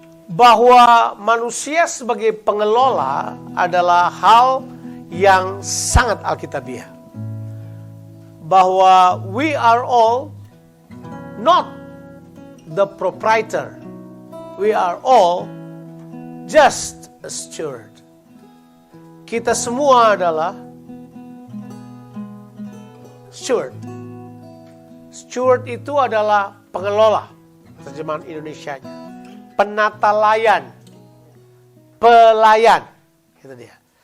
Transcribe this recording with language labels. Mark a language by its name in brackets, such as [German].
[Indonesian] Bahwa manusia sebagai pengelola adalah hal yang sangat alkitabiah. Bahwa [English] we are all not the proprietor. We are all just a steward. [Indonesian] Kita semua adalah steward. Steward itu adalah pengelola, terjemahan Indonesianya. Penata layan, pelayan, itu dia.